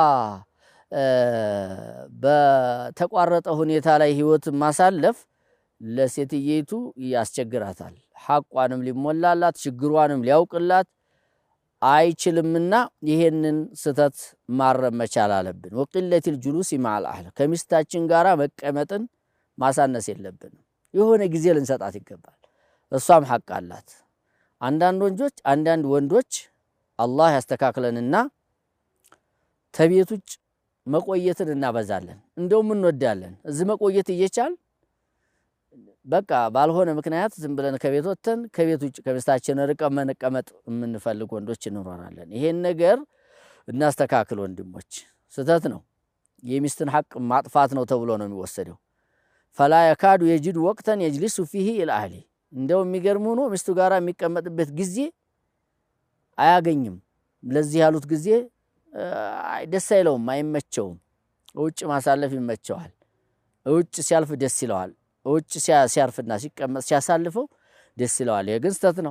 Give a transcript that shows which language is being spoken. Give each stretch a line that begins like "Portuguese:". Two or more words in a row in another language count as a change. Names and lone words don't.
Amharic: በተቋረጠ ሁኔታ ላይ ህይወት ማሳለፍ ለሴትየቱ ያስቸግራታል ሐቋንም ሊሞላላት ችግሯንም ሊያውቅላት አይችልምና ይሄንን ስተት ማረም መቻል አለብን ወቅለት
Arabic: الجلوس مع الاهل
Amharic: ከሚስታችን ጋራ መቀመጥን ማሳነስ የለብንም የሆነ ጊዜ ልንሰጣት ይገባል እሷም ሐቅ አላት አንዳንድ ወንዶች አላህ ያስተካክለንና ተቤቱጭ መቆየትን እናበዛለን እንደውም እንወዳለን እዚህ መቆየት እየቻል በቃ ባልሆነ ምክንያት ዝም ብለን ከቤት ወጥተን ከቤት ውጭ ከሚስታችን ርቀን መቀመጥ የምንፈልግ ወንዶች እንኖራለን ይሄን ነገር እናስተካክል ወንድሞች ስተት ነው የሚስትን ሐቅ ማጥፋት ነው ተብሎ ነው የሚወሰደው
Arabic: فلا يكاد يجد وقتا يجلس فيه الى اهله
Amharic: እንደው የሚገርም ሆኖ ሚስቱ ጋራ የሚቀመጥበት ጊዜ አያገኝም ለዚህ ያሉት ጊዜ ደስ አይለውም አይመቸውም ውጭ ማሳለፍ ይመቸዋል ውጭ ሲያልፍ ደስ ይለዋል ውጭ ሲያርፍና ሲቀመጥ ሲያሳልፈው ደስ ይለዋል የግን ስተት ነው